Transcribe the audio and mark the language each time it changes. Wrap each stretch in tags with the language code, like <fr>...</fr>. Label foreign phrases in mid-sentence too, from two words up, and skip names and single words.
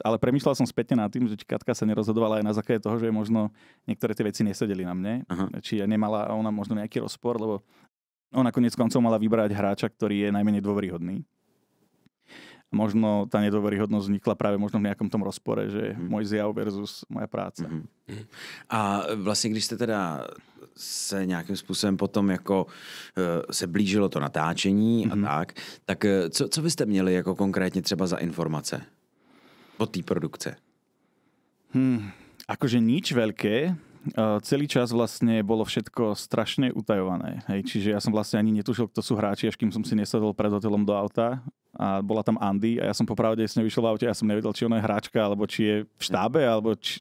<sk>Ale premýšľal som spätne nad tým, že Katka sa nerozhodovala aj na základe toho, že možno niektoré tie veci nesedeli na mne. Či nemala ona možno nejaký rozpor, lebo ona koniec koncov mala vybrať hráča, ktorý je najmenej dôveryhodný. Možno tá nedôveryhodnosť vznikla práve možno v nejakom tom rozpore, že môj zjav versus moja práca.</sk> <cs>A vlastně, když jste teda se nějakým způsobem potom jako se blížilo to natáčení a tak co byste měli jako konkrétně třeba za informace od té produkce?</cs> <sk>Akože nič veľké. Celý čas vlastne bolo všetko strašne utajované. Hej. Čiže ja som vlastne ani netušil, kto sú hráči, až kým som si nesadol pred hotelom do auta a bola tam Andy a ja som popravde s ňou vyšiel v aute, ja som nevedel, či ona je hráčka, alebo či je v štábe, alebo čo.</sk>